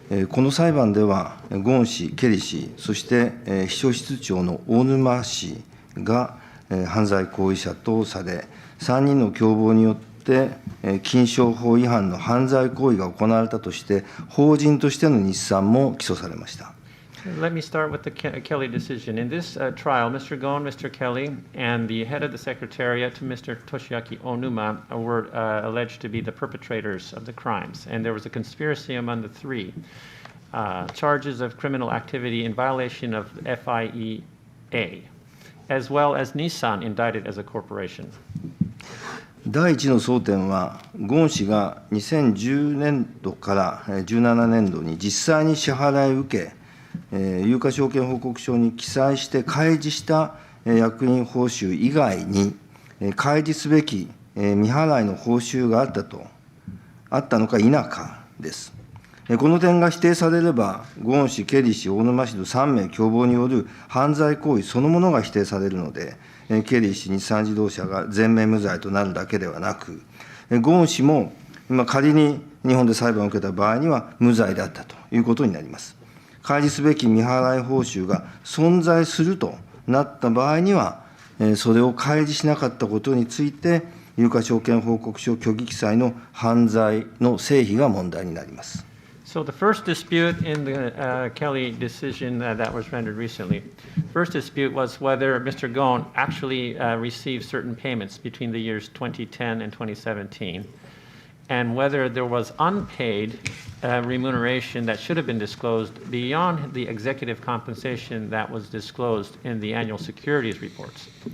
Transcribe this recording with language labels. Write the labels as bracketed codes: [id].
[ja] この裁判では、ゴーン氏、ケリー氏、そして、秘書室長の大沼氏が、犯罪行為者とされ、3人の共謀によって、禁商法違反の犯罪行為が行われたとして、法人としての日産も起訴されました。 [en] Let me start with the Kelly decision. In this trial, Mr. Gon, Mr. Kelly, and the head of the Secretariat, Mr. Toshiaki Onuma, were alleged to be the perpetrators of the crimes. And there was a conspiracy among the three. Charges of criminal activity in violation of FIEA, as well as Nissan indicted as a corporation. [ja] 第一の争点は、ゴーン氏が2010年度から17年度に実際に支払いを受け、有価証券報告書に記載して開示した役員報酬以外に、開示すべき未払いの報酬があったのか否かです。この点が否定されれば、ゴーン氏、ケリー氏、大沼氏の3名共謀による犯罪行為そのものが否定されるので、ケリー氏、日産自動車が全面無罪となるだけではなく、ゴーン氏も仮に日本で裁判を受けた場合には無罪だったということになります。開示すべき未払い報酬が存在するとなった場合には、それを開示しなかったことについて、有価証券報告書虚偽記載の犯罪の成否が問題になります。 [en] So the first dispute in the Kelly decision that was rendered recently, first dispute was whether Mr. Gon actually received certain payments between the years 2010 and 2017, and whether there was unpaid remuneration that should have been disclosed beyond the executive compensation that was disclosed in the annual securities reports.